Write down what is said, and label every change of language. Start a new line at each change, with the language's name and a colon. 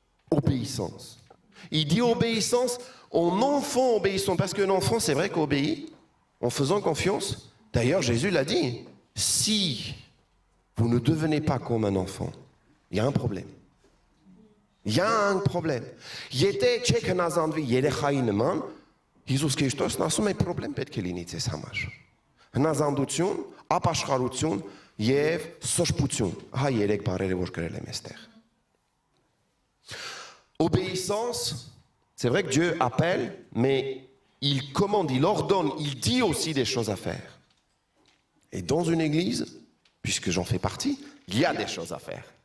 French: Obéissance. Il dit obéissance en enfant obéissant. Parce qu'un enfant, c'est vrai qu'obéit en faisant confiance. D'ailleurs, Jésus l'a dit. Si vous ne devenez pas comme un enfant, il y a un problème. Il y a un problème.
Armenian: Եթե չեք հնազանդվի երեխայի նման, Հիսուս Քրիստոսն ասում է պրոբլեմ պետք է լինի ձեզ համար։ Հնազանդություն, ապաշխարություն եւ սրբություն։ Հա երեք բառերը որ գրել եմ այստեղ։
French: Obéissance, c'est vrai que Dieu appelle, mais il commande, il ordonne, il dit aussi des choses à faire. Et dans une église, puisque j'en fais partie, il y a des choses à faire.